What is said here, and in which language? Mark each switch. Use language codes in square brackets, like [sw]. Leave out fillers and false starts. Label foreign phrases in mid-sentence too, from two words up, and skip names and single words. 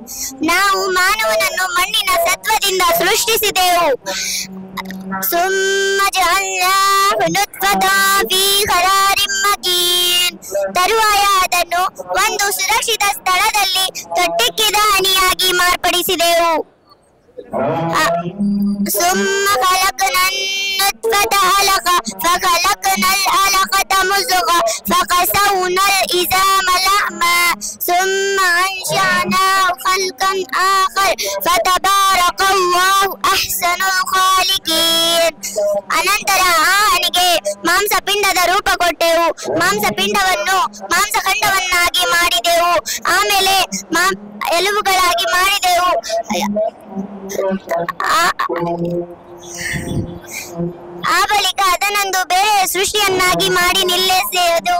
[kn] ನಾವು ಮಾನವನನ್ನು ಮಣ್ಣಿನ ಸತ್ವದಿಂದ ಸೃಷ್ಟಿಸಿದೆವು. [ar] ثم جعلناه نطفة في قرار مكين. [kn] ತರುವಾಯ ಅದನ್ನು ಒಂದು ಸುರಕ್ಷಿತ ಸ್ಥಳದಲ್ಲಿ ತೊಟ್ಟಿಕ್ಕಿದ ಹನಿಯಾಗಿ ಮಾರ್ಪಡಿಸಿದೆವು. [ar] ثم خلقنا النطفة علقة فخلقنا العلقة مضغة فكسونا العظام لحما ثم أنشأناه خلقا آخر فتبارك الله أحسن الخالقين. [kn] ಅನಂತರ ಆ ಹನಿಗೆ ಮಾಂಸಪಿಂಡದ ರೂಪ ಕೊಟ್ಟೆವು. ಮಾಂಸಪಿಂಡವನ್ನು ಮಾಂಸಖಂಡವನ್ನಾಗಿ ಮಾಡಿದೆವು. ಆಮೇಲೆ ಎಲುಬುಗಳಾಗಿ ಮಾಡಿದೆವು. ಆ ಬಳಿಕ ಅದನ್ನೊಂದು ಬೇರೆ ಸೃಷ್ಟಿಯನ್ನಾಗಿ ಮಾಡಿ ನಿಲ್ಲಿಸಿದೆವು.